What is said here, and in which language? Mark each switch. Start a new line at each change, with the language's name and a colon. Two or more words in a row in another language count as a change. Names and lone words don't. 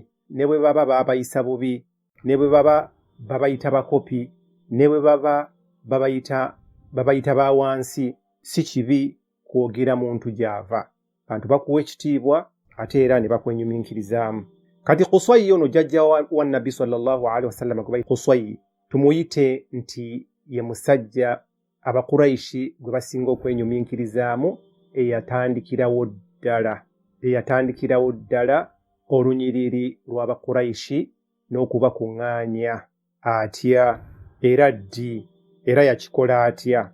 Ganda: Ne bwe baba babayisa bubi, ne bwe baba babayita bakopi, ne bwe baba babayita ba wansi, si kibi kwogera muntu gy'ava. Abantu bakuwa ekitiibwa ate era ne bakwenyuminkirizaamu. Kati Qusayyi ono jjajja wa Nabbi
Arabic: صلى الله عليه وسلم
Ganda: gwe bayita Qusayyi tumuyite nti ye musajja Abakuraishi gwe basinga okwenyuminkirizaamu eyatandikirawo ddala olunyiriri lw'Abakuraishi n'okubakuŋŋaanya atya era yakikola atya.